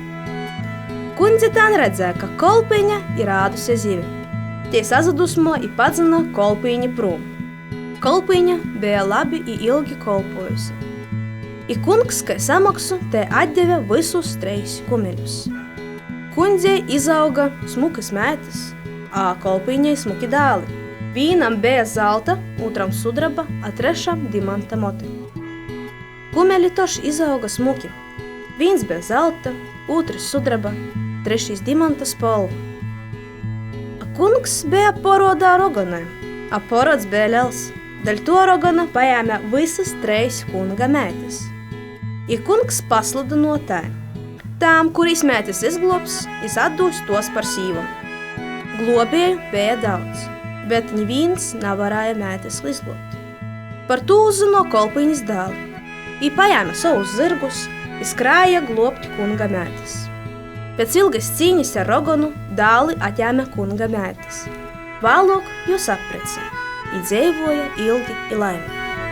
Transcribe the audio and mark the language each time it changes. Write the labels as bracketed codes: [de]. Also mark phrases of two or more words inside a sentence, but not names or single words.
[ltg] Kundze tān redzēja, ka kolpiņa ir ādusi zivi. Tie sazadusmo i padzina kolpiņi prūm. Kolpiņa bija labi i ilgi kolpojusi. I kungs, kai samaksu, te atdeve visus 3 kumeļus. Kundzei izauga smukas mētis, a kolpiņai smuki dāli. Vienam bija zelta, otram sudraba, a trešam dimanta mote. Kumeļi toši izauga smuki. Viens bija zelta, otrs sudraba, trešīs dimanta spolva. A kungs bija porodā rogonai, a porods bija liels. Daļ to rogona pajēmē visas 3 kunga mētes. I kungs pasludino tai. Tām, kuris mētes izglobs, es atdūs tos par sīvam. Globēju bija daudz, bet neviens nevarēja mētes izglobt. Par to uzzino kolpiņas dāli. I pajēmē savus zirgus, i skrāja globt kunga mētes. Pēc ilgas cīņas ar rogonu dāli atjēma kunga mētes. Vēlāk jūs apprecēja, i dzeivoja ilgi i laimīgi.